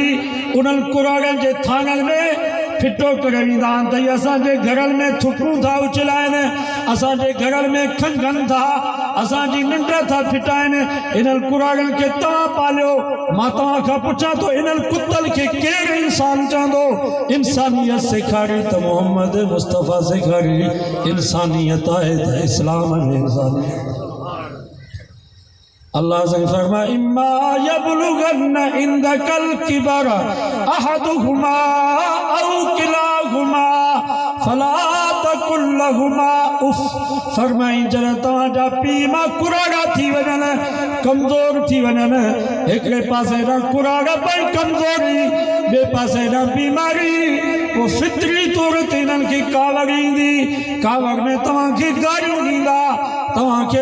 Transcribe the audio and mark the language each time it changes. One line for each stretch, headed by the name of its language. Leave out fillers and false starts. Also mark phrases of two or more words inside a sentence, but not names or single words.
Sindhi: उन्हनि कुराड़नि जे थाननि में फिटो करे वेंदा आहिनि त असांजे घरनि में थुकूं था उछलाइनि असांजे घरनि में खंघनि था असांजी निंड था फिटाइनि इन्हनि कुराड़नि खे तव्हां पालियो मां तव्हां खां पुछां थो इन्हनि कुतनि खे केरु इंसान चवंदो इंसानियत सेखारी त मोहम्मद मुस्तफ़ा सेखारी इंसानियत आहे त इस्लाम में इंसानियत अल्लाह से फरमा
Arabic: إما يبلغن عندك الكبر أحدهما أو كلاهما فلا تقل لهما أف
Sindhi: फरमाई जरा तव्हांजा पीउ मां कुराड़ा थी वञनि कमज़ोर थी वञनि हिकिड़े पासे ॾांहुं कुराड़ा पई कमज़ोरी ॿिए पासे ॾांहुं बीमारी पोइ फितरी तौर ते हिननि खे कावड़ ईंदी कावड़ में तव्हांखे गारियूं ॾींदा तव्हांखे